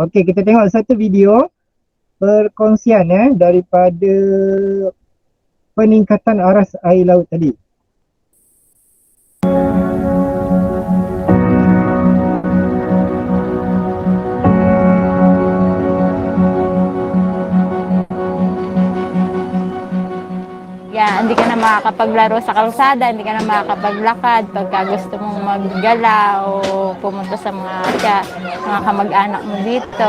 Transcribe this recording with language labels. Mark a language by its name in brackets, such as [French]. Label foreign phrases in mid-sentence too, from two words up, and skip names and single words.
[Malay] Okey, kita tengok satu video perkongsian daripada peningkatan aras air laut tadi. Ya, [Filipino] hindi ka na makakapaglaro sa kalsada, hindi ka na makakapaglakad pagka gusto mong maggala o pumunta sa mga kamag-anak mo dito.